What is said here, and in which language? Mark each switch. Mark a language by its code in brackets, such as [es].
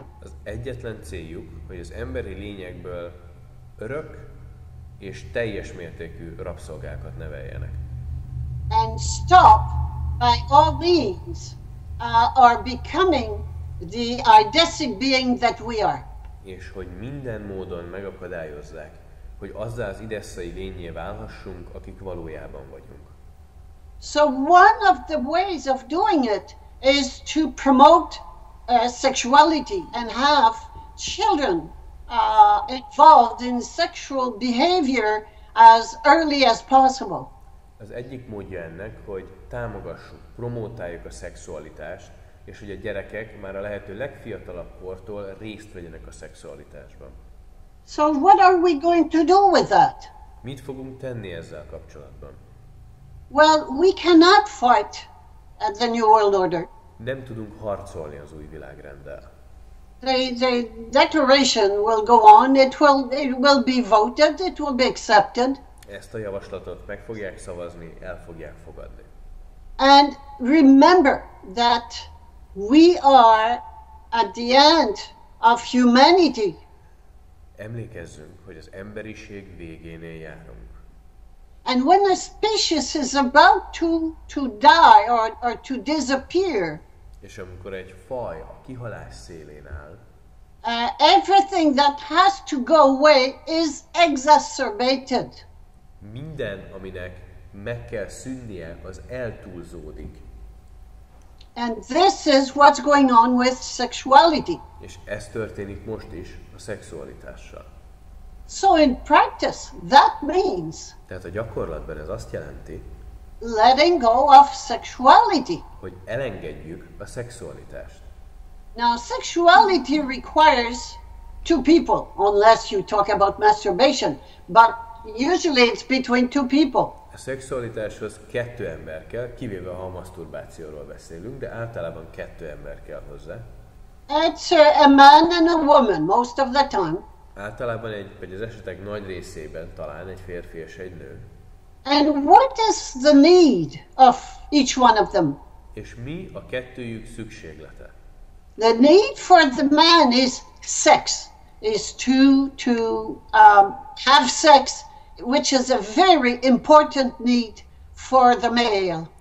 [hu] Az egyetlen céljuk, hogy az emberi lényekből örök és teljes mértékű rabszolgákat neveljenek. [en] And stop by all means are becoming the eidetic being that we are. [hu] És hogy minden módon megakadályozzák, hogy azzá az idesszai lényé válhassunk, akik valójában vagyunk. [en] So one of the ways of doing it is to promote sexuality and have children involved in sexual behavior as early as possible. [hu] Az egyik módja ennek, hogy támogassuk, promótáljuk a szexualitást, és hogy a gyerekek már a lehető legfiatalabb kortól részt vegyenek a szexualitásban. [en] So what are we going to do with that? [hu] Mit fogunk tenni ezzel kapcsolatban? [en] Well, we cannot fight at the New World Order. [hu] Nem tudunk harcolni az új világrenddel. [en] The declaration will go on, it will be voted, it will be accepted. [hu] Ezt a javaslatot meg fogják szavazni, el fogják fogadni. [en] And remember that we are at the end of humanity. [hu] Emlékezzünk, hogy az emberiség végénél járunk. [en] And when a species is about to die or to disappear, [hu] És amikor egy faj a kihalás szélén áll, [en] everything that has to go away is exacerbated. [hu] minden, aminek meg kell szűnnie, az eltúlzódik. [en] And this is what's going on with sexuality. [hu] És ez történik most is a szexualitással. [en] So in practice, that means [hu] Tehát a gyakorlatban ez azt jelenti, [en] letting go of sexuality. [hu] hogy elengedjük a szexualitást. [en] Now, sexuality requires two people, unless you talk about masturbation, but usually it's between two people. [hu] A szexualitáshoz 2 ember kell, kivéve ha a maszturbációról beszélünk, de általában 2 ember kell hozzá. [en] It's a man and a woman most of the time. [hu] Általában vagy az esetek nagy részében talán egy férfi és egy nő. [en] And what is the need of each one of them? [hu] És mi a kettőjük szükséglete? [en] The need for the man is sex, is to have sex, which is a very important need for the male.